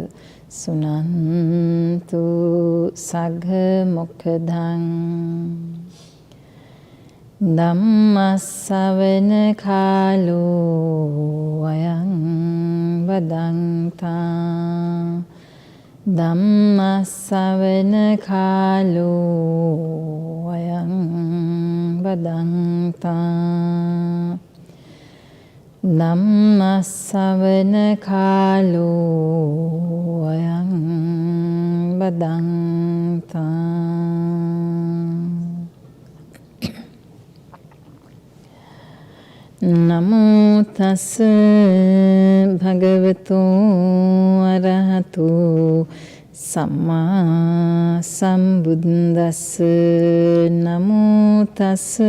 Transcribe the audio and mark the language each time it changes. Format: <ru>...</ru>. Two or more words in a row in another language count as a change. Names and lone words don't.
<pi>සුනන්තු සග්ග මොක්ඛදං ධම්මස්සවන කාලෝ අයං වදන්තා ධම්මස්සවන කාලෝ අයං වදන්තා ධම්මස්සවන කාලෝ අයං වදන්තා නමෝ තස් භගවතු අරහතු සම්මා සම්බුද්දස්ස නමෝ තස්</pi>